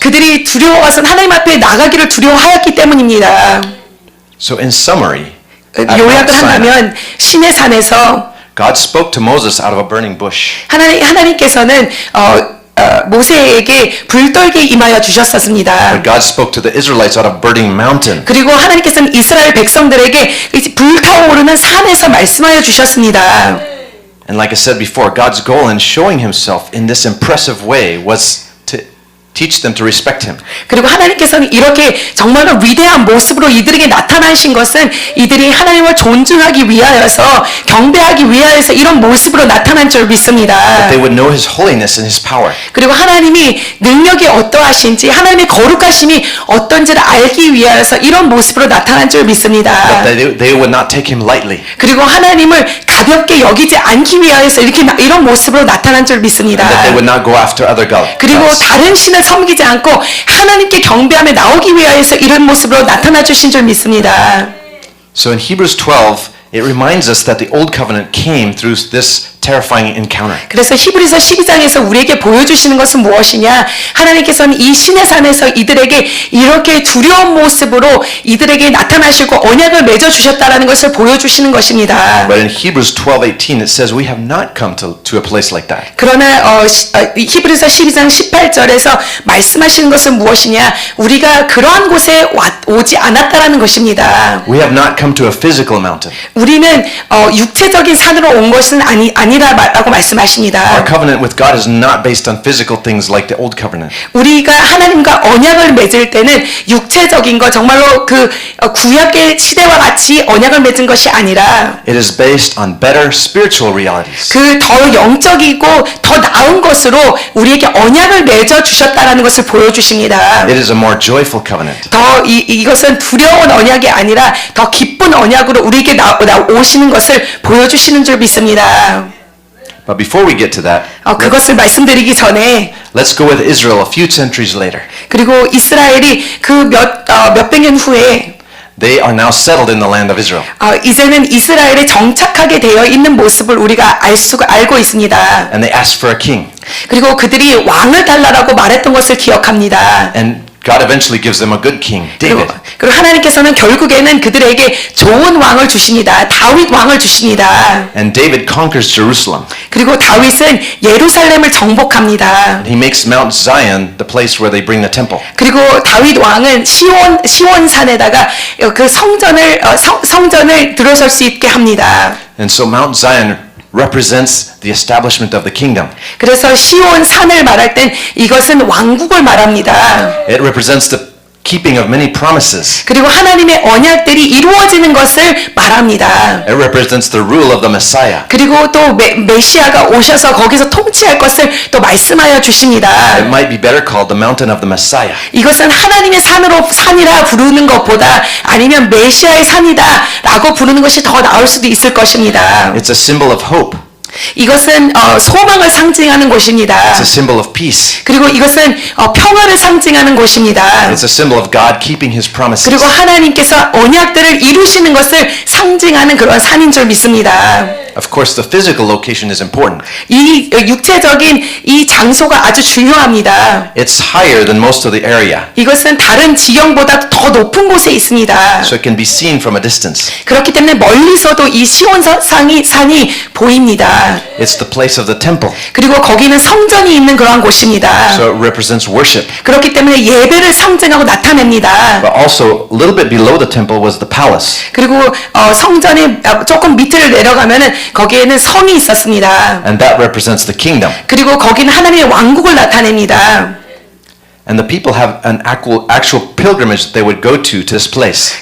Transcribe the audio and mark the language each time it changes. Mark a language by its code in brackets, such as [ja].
[ko] 그들이 두려워서 하나님 앞에 나가기를 두려워하였기 때문입니다. [en] So in summary, at Mount [ko] 요약을 [en] Sinai, [ko] 한다면 신의 산에서 [en] God spoke to Moses out of a burning bush. [ko] 하나님께서는 모세에게 불떨게 임하여 주셨었습니다. [en] But God spoke to the Israelites out of burning mountain. [ko] 그리고 하나님께서는 이스라엘 백성들에게 불타오르는 산에서 말씀하여 주셨습니다. [en] And like I said before, God's goal in showing himself in this impressive way was to teach them to respect him. [ko] 그리고 하나님께서는 이렇게 정말로 위대한 모습으로 이들에게 나타나신 것은 이들이 하나님을 존중하기 위하여서 경배하기 위하여서 이런 모습으로 나타난 줄 믿습니다. [en] They would know his holiness and his power. [ko] 그리고 하나님이 능력이 어떠하신지 하나님의 거룩하심이 어떤지를 알기 위하여서 이런 모습으로 나타난 줄 믿습니다. [en] They would not take him lightly. [ko] 그리고 하나님을 가볍게 여기지 않기 위하여서 이런 모습으로 나타난 줄 믿습니다. [en] That they would not go after other [ko] 그리고 [en] gods. [ko] 다른 신을 섬기지 않고 하나님께 경배하며 나오기 위하여서 이런 모습으로 나타나 주신 줄 믿습니다. [en] So in Hebrews 12, it reminds us that the old covenant came through this terrifying encounter. [ko] 그래서 히브리서 12장에서 우리에게 보여주시는 것은 무엇이냐? 하나님께서는 이 신의 산에서 이들에게 이렇게 두려운 모습으로 이들에게 나타나시고 언약을 맺어주셨다라는 것을 보여주시는 것입니다. [en] But in Hebrews 12:18, it says we have not come to a place like that. [ko] 그러나 히브리서 12장 18절에서 말씀하시는 것은 무엇이냐? 우리가 그러한 곳에 오지 않았다라는 것입니다. [en] We have not come to a physical mountain. [ko] 우리는 육체적인 산으로 온 것은 아니라고 말씀하십니다. [en] Our covenant with God is not based on physical things like the old covenant. [ko] 우리가 하나님과 언약을 맺을 때는 육체적인 것 정말로 그 구약의 시대와 같이 언약을 맺은 것이 아니라 [en] It is based on better spiritual realities. [ko] 그 더 영적이고 더 나은 것으로 우리에게 언약을 맺어 주셨다라는 것을 보여주십니다. [en] It is a more joyful covenant. [ko] 더 이것은 두려운 언약이 아니라 더 기쁜 언약으로 우리에게 오시는 것을 보여주시는 줄 믿습니다. [en] But before we get to that, [ko] 그것을 말씀드리기 전에 [en] let's go with Israel a few centuries later. [ko] 그리고 이스라엘이 그 몇백 년 후에 [en] They are now settled in the land of Israel. [ko] 이제는 이스라엘에 정착하게 되어 있는 모습을 우리가 알고 있습니다. [en] And they asked for a king. [ko] 그리고 그들이 왕을 달라라고 말했던 것을 기억합니다. [en] And God eventually gives them a good king, David. [ko] 그리고 하나님께서는 결국에는 그들에게 좋은 왕을 주십니다. 다윗 왕을 주십니다. [en] And David conquers Jerusalem. [ko] 그리고 다윗은 예루살렘을 정복합니다. [en] He makes Mount Zion the place where they bring the temple. [ko] 그리고 다윗 왕은 시온산에다가 그 성전을 들어설 수 있게 합니다. [en] And so Mount Zion represents the establishment of the kingdom. [ko] 그래서 시온산을 말할 땐 이것은 왕국을 말합니다. [en] It represents the keeping of many promises. [ko] 그리고 하나님의 언약들이 이루어지는 것을 말합니다. [en] It represents the rule of the Messiah. [ko] 그리고 또 메시아가 오셔서 거기서 통치할 것을 또 말씀하여 주십니다. [en] It might be better called the mountain of the Messiah. [ko] 이것은 하나님의 산이라 부르는 것보다 아니면 메시아의 산이다라고 부르는 것이 더 나을 수도 있을 것입니다. [en] It's a symbol of hope. [ko] 이것은 소망을 상징하는 곳입니다. [en] It's a symbol of peace. [ko] 그리고 이것은 평화를 상징하는 곳입니다. [en] It's a symbol of God keeping his promises. [ko] 그리고 하나님께서 언약들을 이루시는 것을 상징하는 그런 산인 줄 믿습니다. [en] Of course, the physical location is important. [ko] 이 육체적인 이 장소가 아주 중요합니다. [en] It's higher than most of the area, [ko] 이것은 다른 지형보다 더 높은 곳에 있습니다. [en] so it can be seen from a distance. [ko] 그렇기 때문에 멀리서도 이 산이 보입니다. [en] It's the place of the temple, [ko] 그리고 거기는 성전이 있는 그러한 곳입니다. [en] so it represents worship. [ko] 그렇기 때문에 예배를 상징하고 나타냅니다. [en] But also, a little bit below the temple was the palace. [ko] 그리고 성전의 조금 밑을 내려가면은 거기에는 성이 있었습니다. [en] And that represents the kingdom. [ko] 그리고 거기는 하나님의 왕국을 나타냅니다. [en] And the people have an actual pilgrimage that they would go to this place.